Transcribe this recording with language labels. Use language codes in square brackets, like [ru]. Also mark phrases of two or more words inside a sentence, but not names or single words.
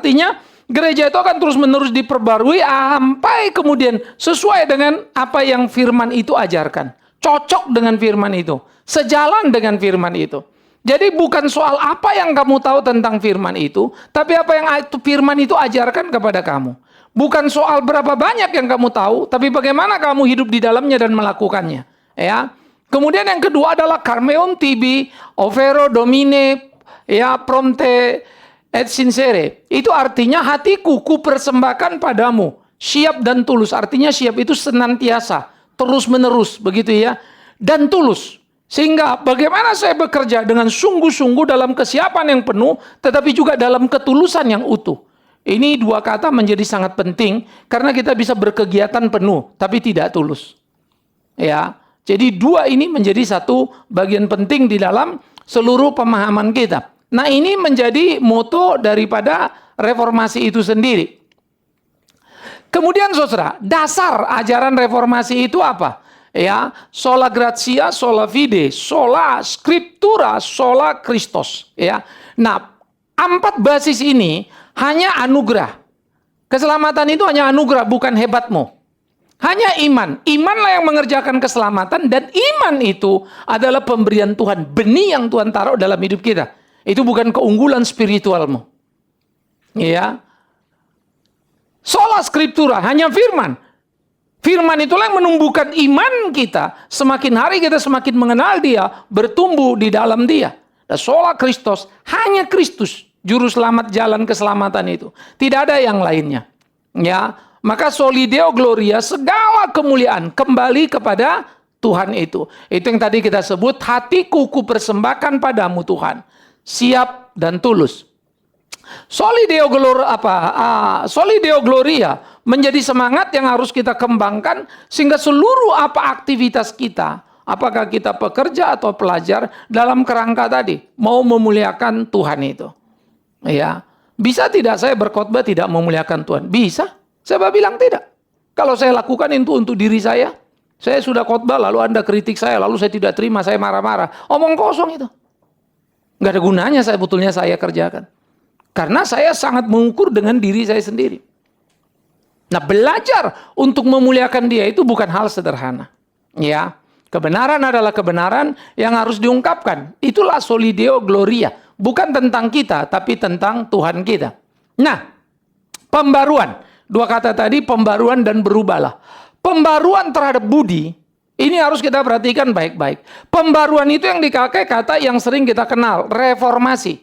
[id] Artinya gereja itu akan terus-menerus diperbarui sampai kemudian sesuai dengan apa yang firman itu ajarkan, cocok dengan firman itu, sejalan dengan firman itu. Jadi bukan soal apa yang kamu tahu tentang firman itu, tapi apa yang firman itu ajarkan kepada kamu. Bukan soal berapa banyak yang kamu tahu, tapi bagaimana kamu hidup di dalamnya dan melakukannya. Ya. Kemudian yang kedua adalah [la] Carmeon tibi, overo domine, [id] ya [la] prompte et sincere. [id] Itu artinya hatiku ku persembahkan padamu, siap dan tulus. Artinya siap itu senantiasa, terus menerus, begitu ya, dan tulus. Sehingga bagaimana saya bekerja dengan sungguh-sungguh dalam kesiapan yang penuh, tetapi juga dalam ketulusan yang utuh. Ini dua kata menjadi sangat penting, karena kita bisa berkegiatan penuh, tapi tidak tulus. Ya, jadi dua ini menjadi satu bagian penting di dalam seluruh pemahaman kita. Nah, ini menjadi moto daripada reformasi itu sendiri. Kemudian saudara, dasar ajaran reformasi itu apa? Ya, [la] sola gratia, sola fide, sola scriptura, sola Christos. [id] Ya, nah 4 basis ini hanya anugerah. Keselamatan itu hanya anugerah, bukan hebatmu. Hanya iman. Imanlah yang mengerjakan keselamatan, dan iman itu adalah pemberian Tuhan, benih yang Tuhan taruh dalam hidup kita. Itu bukan keunggulan spiritualmu. Ya, [la] sola scriptura, [id] hanya firman. Firman itulah yang menumbuhkan iman kita. Semakin hari kita semakin mengenal Dia, bertumbuh di dalam Dia. Dan [la] sola Christos, [id] hanya Kristus, juru selamat jalan keselamatan itu. Tidak ada yang lainnya. Ya, maka [la] soli Deo gloria, [id] segala kemuliaan kembali kepada Tuhan itu. Itu yang tadi kita sebut, hatiku ku persembahkan padamu Tuhan, siap dan tulus. [la] Soli Deo gloria [id] menjadi semangat yang harus kita kembangkan, sehingga seluruh apa aktivitas kita, apakah kita pekerja atau pelajar, dalam kerangka tadi mau memuliakan Tuhan itu. Ya, bisa tidak saya berkhotbah tidak memuliakan Tuhan? Bisa. Saya bilang tidak. Kalau saya lakukan itu untuk diri saya sudah khotbah lalu Anda kritik saya, lalu saya tidak terima, saya marah-marah, omong kosong itu. Nggak ada gunanya sebetulnya saya kerjakan. Karena saya sangat mengukur dengan diri saya sendiri. Nah, belajar untuk memuliakan Dia itu bukan hal sederhana. Ya, Kebenaran adalah kebenaran yang harus diungkapkan. Itulah [la] soli Deo gloria. [id] Bukan tentang kita, tapi tentang Tuhan kita. Nah, pembaruan. Dua kata tadi, pembaruan dan berubahlah. Pembaruan terhadap budi, ini harus kita perhatikan baik-baik. Pembaruan itu yang dipakai kata yang sering kita kenal, reformasi.